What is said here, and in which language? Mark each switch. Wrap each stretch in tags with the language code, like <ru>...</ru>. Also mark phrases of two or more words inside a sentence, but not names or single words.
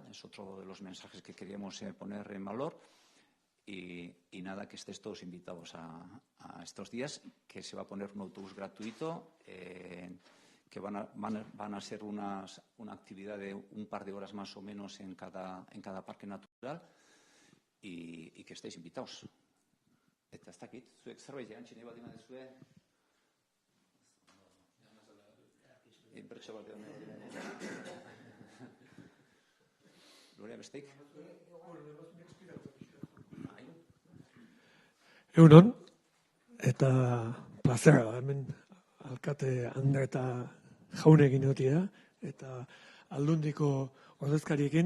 <es>Es otro de los mensajes que queríamos poner en valor. Y nada, que estéis todos invitados a estos días, que se va a poner un autobús gratuito, que van a ser una actividad de un par de horas más o menos en cada parque natural, y que estéis invitados.</es> <eu>Eta ez dakit, zuek zerbait jantzi nahi baldin baduzue. Inbertsio bat Lorea, besteik? Egunon, eta plazera da, hemen alkate Andre eta jaunekin egotia, eta aldundiko ordezkariekin.</eu>